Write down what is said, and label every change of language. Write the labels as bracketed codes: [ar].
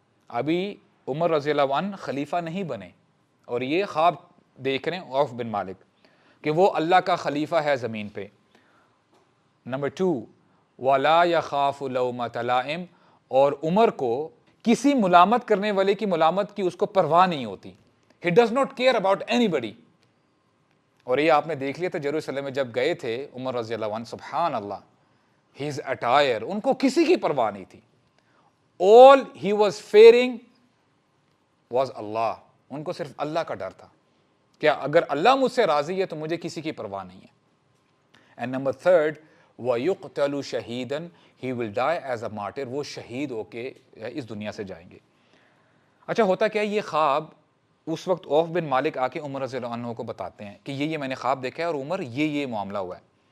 [ur] ابھی عمر رضی اللہ عنہ خلیفہ نہیں بنے اور یہ خواب دیکھ رہے ہیں عوف بن مالک کہ وہ اللہ کا خلیفہ ہے زمین پہ. نمبر 2, [ar] وَلَا يَخَافُ لَوْمَةَ لَائِمٍ, [ur] اور عمر کو کسی ملامت کرنے والے کی ملامت کی اس کو پرواہ نہیں ہوتی. [en] He does not care about anybody. [ur] اور یہ آپ نے دیکھ لیا تھا جیروسلم میں جب گئے تھے عمر رضی اللہ عنہ, سبحان اللہ, [en] his attire, [ur] ان کو کسی کی پرواہ نہیں تھی. [en] All he was fearing was Allah. [ur] ان کو صرف اللہ کا ڈر تھا کہ اگر اللہ مجھ سے راضی ہے تو مجھے کسی کی پرواہ نہیں ہے. [en] And number 3, [ar] وَيُقْتَلُ شَهِيدًا, [en] he will die as a martyr, [ur] وہ شہید ہو کے اس دنیا سے جائیں گے. اچھا ہوتا کیا, یہ خواب اس وقت عوف بن مالک آ کے عمر رضی اللہ عنہ کو بتاتے ہیں کہ یہ میں نے خواب دیکھا ہے اور عمر یہ معاملہ ہوا ہے.